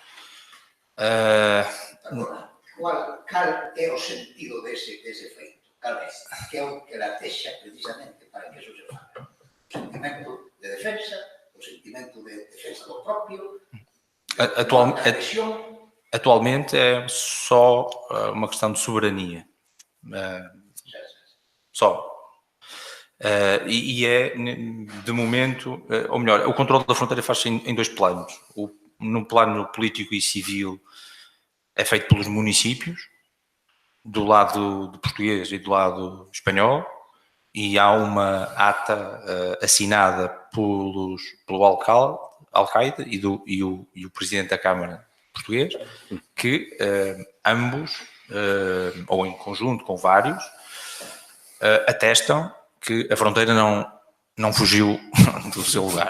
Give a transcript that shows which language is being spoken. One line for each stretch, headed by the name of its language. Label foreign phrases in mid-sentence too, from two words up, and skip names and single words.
Galician: Cal é o sentido dese feito? Cal é? Que é o que latexa precisamente para que eso se faga? O sentimento de defensa, o sentimento de defensa do propio,
Portuguese: Atualmente é só uma questão de soberania. Só. E é, de momento, ou melhor, o controle da fronteira faz-se em dois planos. No plano político e civil é feito pelos municípios, do lado português e do lado espanhol, e há uma ata assinada pelo alcaide e o presidente da Câmara português, que ambos, ou em conjunto com vários, atestam que a fronteira não fugiu do seu lugar.